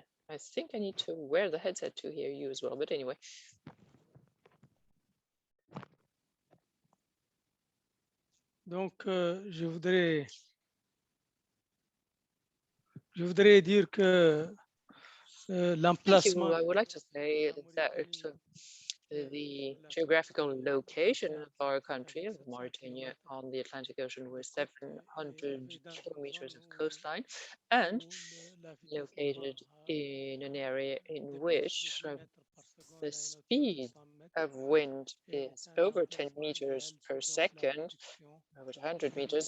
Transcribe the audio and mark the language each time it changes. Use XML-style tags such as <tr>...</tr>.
<en>I think I need to wear the headset to hear you as well, but anyway.</en> <fr>Donc, je voudrais dire que l'emplacement.</fr> <en>I would like to say that the geographical location of our country, of Mauritania, on the Atlantic Ocean, with 700 kilometers of coastline, and located in an area in which the speed of wind is over 10 meters per second, over 100 meters.</en>